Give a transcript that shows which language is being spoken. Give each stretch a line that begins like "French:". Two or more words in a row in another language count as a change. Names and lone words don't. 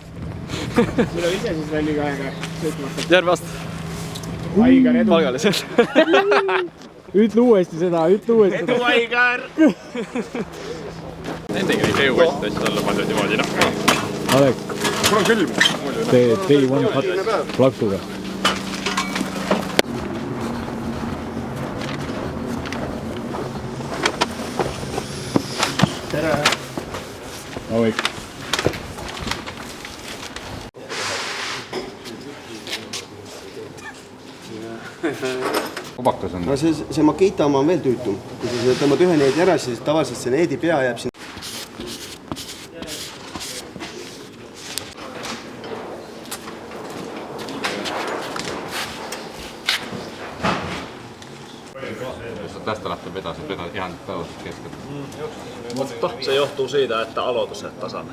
Estonian: Sul on ise siis Rally 2-ga sõitmata? Järgmine aasta. Aigar edu. Palgaliselt. Ütle uuesti seda, ütle uuesti seda. Edu Aigar! Nendegi neid jõuväisid asjad olla palju niimoodi, noh. Alek, Mul on külm. tee
English: day one cut
Estonian: plaksuga. Tere! Hommik. Obakas on. No see Makita oma on veel tüütum. Kui sa tõmbad ühe needi ära, siis tavaliselt see needi pea jääb siin.
Finnish: Tästä lähtee vetäisi ihan täysin kesken. Mutta se johtuu siitä, että aloitus on tasainen.